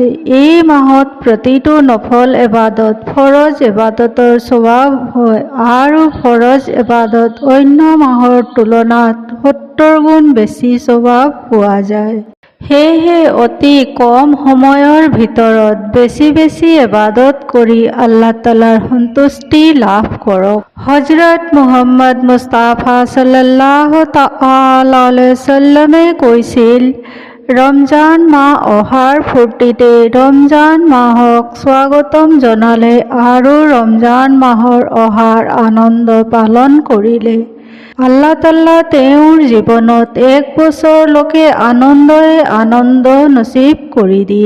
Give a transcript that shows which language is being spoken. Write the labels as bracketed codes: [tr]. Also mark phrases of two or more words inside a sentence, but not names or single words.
[as] এই মাহত প্ৰতিটো নফল ইবাদত ফৰজ ইবাদতৰ স্বভাৱ হয় আৰু ফৰজ ইবাদত অন্য মাহৰ তুলনাত 70 গুণ বেছি স্বভাৱ পোৱা যায়। সেয়েহে অতি কম সময়ৰ ভিতৰত বেছি ইবাদত কৰি আল্লাহ তাআলাৰ সন্তুষ্টি লাভ কৰক। হযৰত মুহাম্মদ মুস্তাফা [ar] صلى الله تعالى عليه وسلم [as] কৈছিল, ৰমজান মাহ অহাৰ ফূৰ্তিতে ৰমজান মাহক স্বাগতম জনালে আৰু ৰমজান মাহৰ অহাৰ আনন্দ পালন কৰিলে, আল্লাহ তাআলা তেওঁৰ জীৱনত 1 বছৰলৈকে আনন্দই আনন্দ নসিব কৰি দিয়ে।